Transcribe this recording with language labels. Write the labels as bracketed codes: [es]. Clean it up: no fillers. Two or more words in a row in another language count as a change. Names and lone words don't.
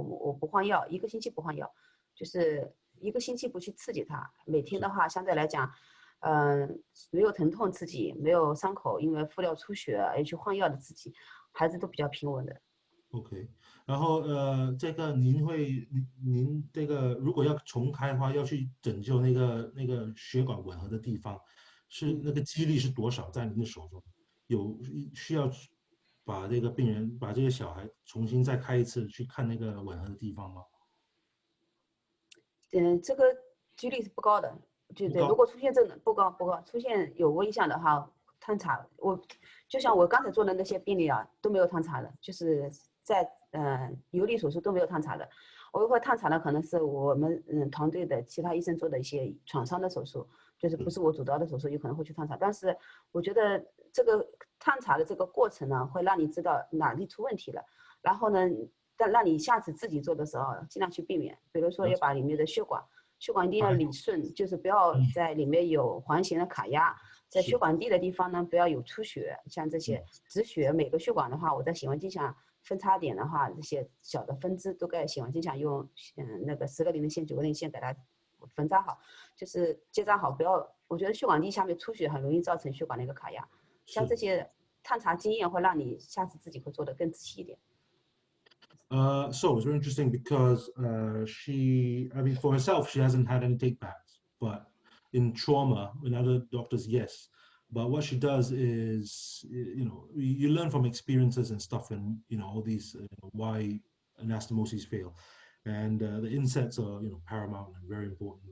[zh] 我不換藥，1個星期不換藥，就是1個星期不去刺激他。每天的話，相對來講，沒有疼痛刺激，沒有傷口因為敷料出血而去換藥的刺激，孩子都比較平穩的。 OK， 然後這個您這個如果要重開的話，要去拯救那個血管吻合的地方，是那個幾率是多少？在您的手中需要把這個病人把這個小孩重新再開一次去看那個吻合的地方嗎？這個幾率是不高的，對，如果出現這不高，出現有微象的話，探查就像我剛才做的那些病例啊，都沒有探查的，就是在游離手術都沒有探查的。我會探查的可能是我們團隊的其他醫生做的一些創傷的手術，就是不是我主刀的手術，有可能會去探查。但是我覺得這個探查的這個過程呢，會讓你知道哪裡出問題了，然後呢，讓你下次自己做的時候盡量去避免。比如說要把裡面的血管血管一定要理順，就是不要在裡面有环形的卡壓，在血管壁的地方呢不要有出血，像这些止血，每个血管的话，我在显微鏡下分叉點的話，這些小的分支都在顯微鏡下用那個10個零的線、9個零線給它分扎好，就是結紮好，不要，我覺得血管壁下面出血很容易造成血管的一個卡壓，像這些探查經驗會讓你下次自己會做得更仔細一點。 [en] So it's very interesting because for herself, she hasn't had any takebacks, but in trauma, in other doctors, yes. But what she does is, you learn from experiences and stuff, and all these why anastomoses fail, and the insets are paramount and very important.